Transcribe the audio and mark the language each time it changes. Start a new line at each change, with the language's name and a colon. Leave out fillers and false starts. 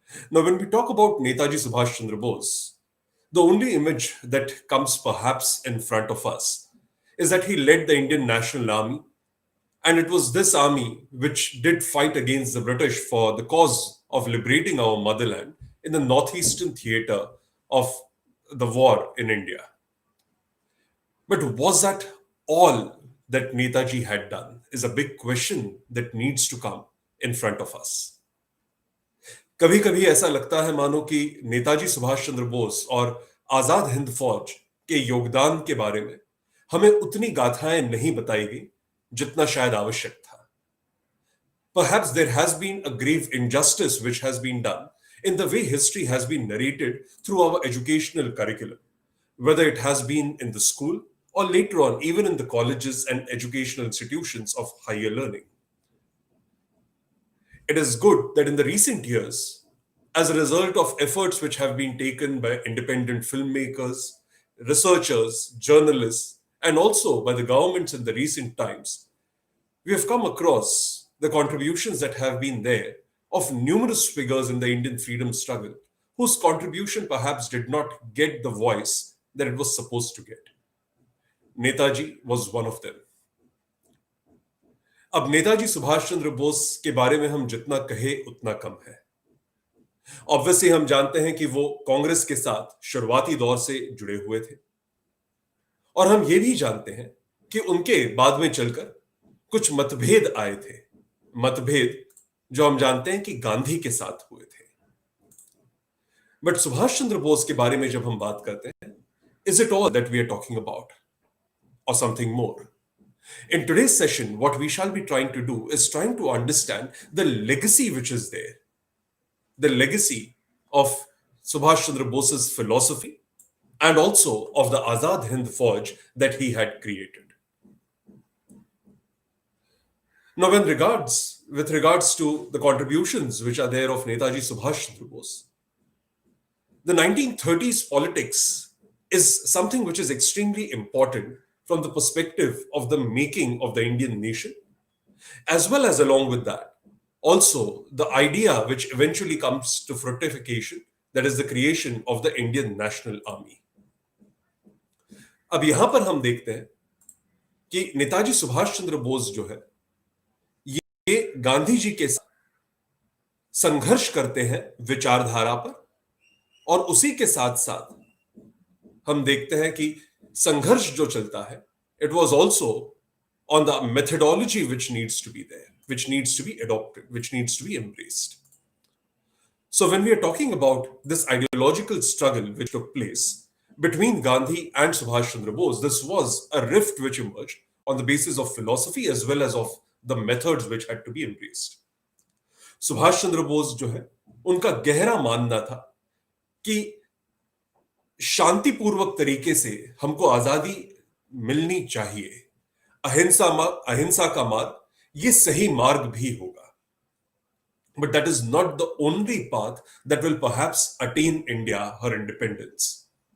English: Now, when we talk about Netaji Subhash Chandra Bose, the only image that comes perhaps in front of us is that he led the Indian National Army, and it was this army which did fight against the British for the cause of liberating our motherland in the northeastern theatre of the war in India. But was that all that Netaji had done is a big question that needs to come in front of us.
Hindi: कभी कभी ऐसा लगता है मानो कि नेताजी सुभाष चंद्र बोस और आजाद हिंद फौज के योगदान के बारे में हमें उतनी गाथाएं नहीं बताई गई जितना शायद आवश्यक था.
English: Perhaps there has been a grave injustice which has been done in the way history has been narrated through our educational curriculum, whether it has been in the school or later on even in the colleges and educational institutions of higher learning. It is good that in the recent years, as a result of efforts which have been taken by independent filmmakers, researchers, journalists, and also by the governments in the recent times, we have come across the contributions that have been there of numerous figures in the Indian freedom struggle whose contribution perhaps did not get the voice that it was supposed to get. Netaji was one of them.
Hindi: अब नेताजी सुभाष चंद्र बोस के बारे में हम जितना कहे उतना कम है. Obviously हम जानते हैं कि वो कांग्रेस के साथ शुरुआती दौर से जुड़े हुए थे, और हम ये भी जानते हैं कि उनके बाद में चलकर कुछ मतभेद आए थे, मतभेद जो हम जानते हैं कि गांधी के साथ हुए थे.
English: but
Hindi: सुभाष चंद्र बोस के बारे में जब हम बात करते हैं,
English: Is it all that we are talking about or something more? In today's session, what we shall be trying to do is trying to understand the legacy which is there, the legacy of Subhash Chandra Bose's philosophy and also of the Azad Hind Fauj that he had created. Now, with regards to the contributions which are there of Netaji Subhash Chandra Bose, the 1930s politics is something which is extremely important from the perspective of the making of the Indian nation, as well as along with that, also the idea which eventually comes to fructification that is the creation of the Indian National Army.
Hindi: अब यहां पर हम देखते हैं कि नेताजी सुभाष चंद्र बोस जो है ये गांधी जी के साथ संघर्ष करते हैं विचारधारा पर, और उसी के साथ साथ हम देखते हैं कि संघर्ष जो चलता है,
English: it was also on the methodology which needs to be there, which needs to be adopted, which needs to be embraced. So when we are talking about this ideological struggle which took place between Gandhi and Subhash Chandra Bose, this was a rift which emerged on the basis of philosophy as well as of the methods which had to be embraced.
Hindi: Subhash Chandra Bose जो है, उनका गहरा मानना था कि शांतिपूर्वक तरीके से हमको आजादी मिलनी चाहिए, अहिंसा का मार्ग ये सही मार्ग भी होगा,
English: but that is not the only path that will perhaps attain India her independence.